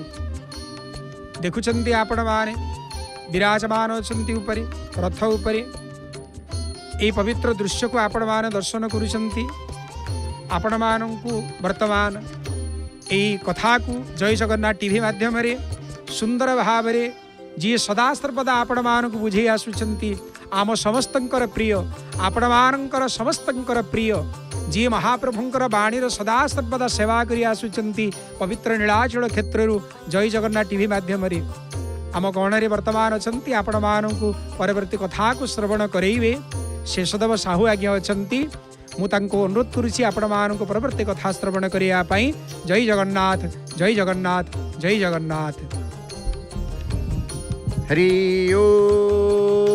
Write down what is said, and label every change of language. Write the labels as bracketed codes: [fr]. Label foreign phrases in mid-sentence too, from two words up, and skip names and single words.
[or] ଦେଖୁଚନ୍ତି ଆପଣ ମାନେ ବିରାଜମାନ ଅଛନ୍ତି ଉପରେ ରଥ ଉପରେ। ଏ ପବିତ୍ର ଦୃଶ୍ୟ କୁ ଆପଣ ମାନେ ଦର୍ଶନ କରୁଚନ୍ତି। ଆପଣ ମାନଙ୍କୁ ବର୍ତ୍ତମାନ ଏ କଥା କୁ ଜୟ ଜଗନ୍ନାଥ ଟିଭି ମାଧ୍ୟମ ରେ ସୁନ୍ଦର ଭାବ ରେ ଜୀ ସଦା ସର୍ବଦା ଆପଣ ମାନଙ୍କୁ ବୁଝେଇ ଆସୁଚନ୍ତି। ଆମ ସମସ୍ତଙ୍କର ପ୍ରିୟ ଆପଣ ମାନଙ୍କର ସମସ୍ତଙ୍କର ପ୍ରିୟ ଜୀ ମହାପ୍ରଭୁଙ୍କର ବାଣୀର ସଦା ସର୍ବଦା ସେବା କରି ଆସୁଚନ୍ତି ପବିତ୍ର ନୀଳାଚଳ କ୍ଷେତ୍ରରୁ ଜୟ ଜଗନ୍ନାଥ ଟିଭି ମାଧ୍ୟମ ରେ ଆମ ଗହଣରେ ବର୍ତ୍ତମାନ ଅଛନ୍ତି। ଆପଣ ମାନଙ୍କୁ ପରବର୍ତ୍ତୀ କଥା କୁ ଶ୍ରବଣ କରେଇବେ ଶେଷଦେବ ସାହୁ ଆଜ୍ଞା ଅଛନ୍ତି। ମୁ ତାଙ୍କୁ ଅନୁରୋଧ କରୁଛି ଆପଣ ମାନଙ୍କୁ ପରବର୍ତ୍ତୀ କଥା ଶ୍ରବଣ କରେଇବା ପାଇଁ। ଜୟ ଜଗନ୍ନାଥ ଜୟ ଜଗନ୍ନାଥ ଜୟ ଜଗନ୍ନାଥ। ହରି ଓମ୍।